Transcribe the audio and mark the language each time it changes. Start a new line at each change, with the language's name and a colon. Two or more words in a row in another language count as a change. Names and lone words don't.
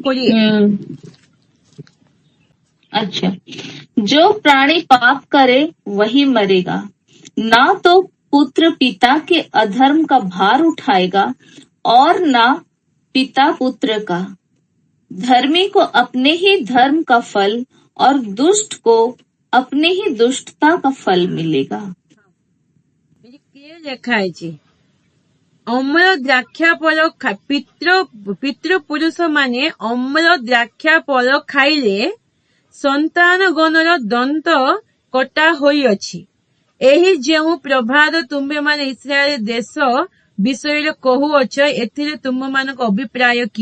Hindi: अच्छा, जो प्राणी पाप करे वही मरेगा, ना तो पुत्र पिता के अधर्म का भार उठाएगा और ना पिता पुत्र का। धर्मी को अपने ही धर्म का फल और दुष्ट को अपने ही दुष्टता का फल मिलेगा।
Odia: ଲେଖା ହେଇଛି, ଅମଳ ଦ୍ରାକ୍ଷା ଫଳ ପିତୃ ପୁରୁଷ ମାନେ ଅମଳ ଦ୍ରାକ୍ଷା ଫଳ ଖାଇଲେ ସନ୍ତାନ ଗଣର ଦନ୍ତ କଟା ହୋଇଅଛି। ଏହି ଯେଉଁ ପ୍ରଭାତ ତୁମେମାନେ ଇସ୍ରାଏଲ ଦେଶ ବିଷୟରେ କହୁଅଛ, ଏଥିରେ ତୁମମାନଙ୍କ ଅଭିପ୍ରାୟ କି?